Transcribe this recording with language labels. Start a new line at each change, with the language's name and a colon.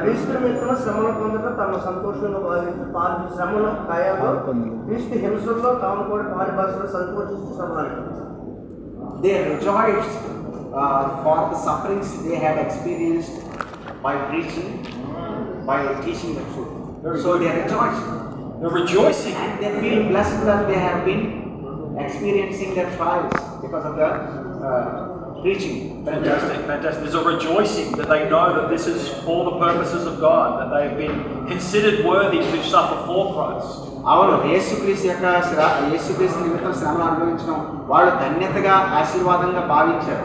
Telugu: క్రీస్తు నిమిత్తం శ్రమలు పొందడం తమ సంతోషంలో భావించి శ్రమలో గాయాలు క్రీస్తు హింసల్లో తాము కూడా పాలిభాషలో సంతోషిస్తూ శ్రమలు.
English: They rejoiced for the sufferings they had experienced by preaching, by teaching the truth. So they rejoiced. They're rejoicing. And they feel blessed that they have been experiencing their trials because of the preaching. Fantastic. There's a rejoicing that they know that this is for the purposes of God, that they have been considered worthy to suffer for Christ.
Telugu: అవును, యేసుక్రీస్తు నిమిత్తం శ్రమలు అనుభవించడం వాళ్ళు ధన్యతగా ఆశీర్వాదంగా భావించారు.